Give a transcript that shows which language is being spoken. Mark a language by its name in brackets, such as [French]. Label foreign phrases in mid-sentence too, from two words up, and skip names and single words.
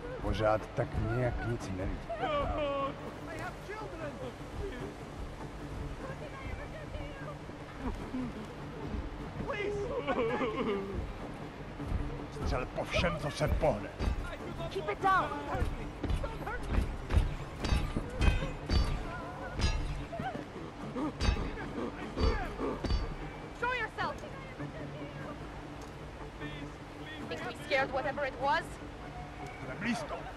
[Czech] Pořád tak nějak nic neví. Střel po všem, co se pohne. [English] Keep it down. Show yourself. Think we scared whatever it was? [Czech] Jsem blízko.